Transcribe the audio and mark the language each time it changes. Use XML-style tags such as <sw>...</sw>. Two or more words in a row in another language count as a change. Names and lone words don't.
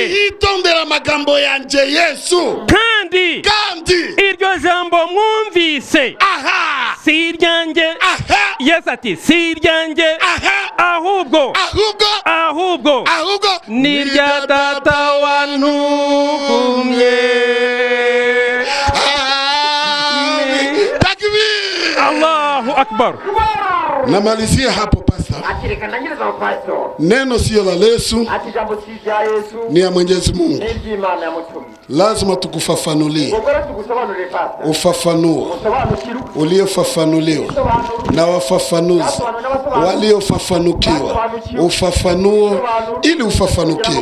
<rw>niyitondera amagambo yanjye Yesu kandi iryo jambo mwumvise aha si iryanjye aha yesu ati si iryanjye aha ahubwo ni irya data wantumye.</rw> <ar>الله أكبر.</ar> <sw>Namalizia hapo pasta. Neno sio la Yesu, ni ya Mwenyezi Mungu. Lazima tukufafanulie ufafanuo uliofafanuliwa na wafafanuzi waliofafanukiwa, ufafanuo ili ufafanukiwe.</sw>